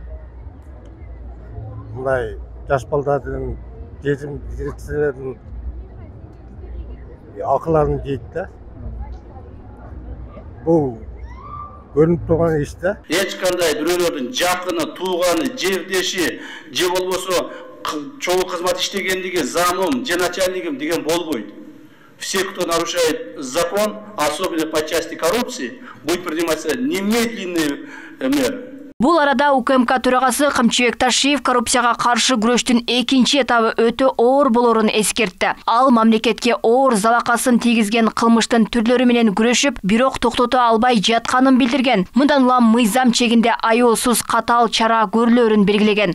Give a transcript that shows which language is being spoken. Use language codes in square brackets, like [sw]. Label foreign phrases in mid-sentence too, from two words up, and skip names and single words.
[ky] Мындай жаш балдардын, жетим дирекциялардын акыларын жейт да. Бул көрүнүп турган иш да. Эч кандай бирөөлөрдүн жакыны, тууганы, жердеши же болбосо чогуу кызмат иштегендиги, замым, же начальниким деген болбойт. [ru] Все, кто нарушает закон, особенно по части коррупции, будет приниматься немедленные меры. [ky] Бул арада УКМК төрагасы Камчыбек Ташиев коррупцияга каршы күрөштүн экинчи этабы өтө оор болорун эскертти. Ал мамлекетке оор залакасын тийгизген кылмыштын түрлөрү менен күрөшүп, бирок токтото албай жатканын билдирген. Мындан улам мыйзам чегинде аеосуз катаал чара көрүлөрүн белгилеген.